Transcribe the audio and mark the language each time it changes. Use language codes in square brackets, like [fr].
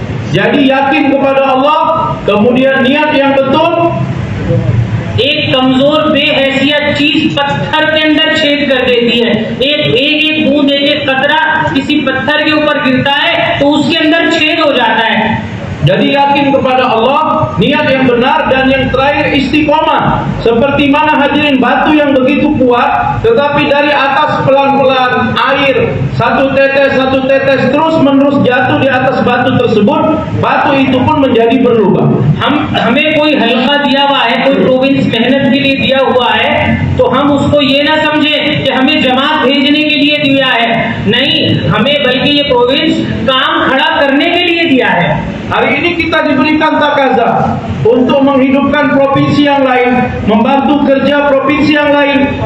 [ms] Jadi yakin kepada Allah, kemudian niat yang betul. [hi] एक कमजोर बेहैसियत चीज पत्थर के अंदर छेद कर देती है। एक बूंद, एक कतरा किसी पत्थर के ऊपर गिरता है तो उसके अंदर छेद हो जाता है। [ms] Jadi yakin kepada Allah, niat yang benar, dan yang terakhir istiqomah. Seperti mana hadirin batu yang begitu kuat, tetapi dari atas pelan-pelan air satu tetes terus menerus jatuh di atas batu tersebut, batu itu pun menjadi berlubang. [hi] हमें कोई हल्का दिया हुआ है, कोई province मेहनत के लिए दिया हुआ है, तो हम उसको ये ना समझे कि हमें जमात भेजने के लिए दिया है। नहीं, हमें बल्कि ये प्रोविंस काम खड़ा करने के लिए दिया है। [ms] Hari ini kita diberikan takazah untuk menghidupkan provinsi yang lain, membantu kerja provinsi yang lain.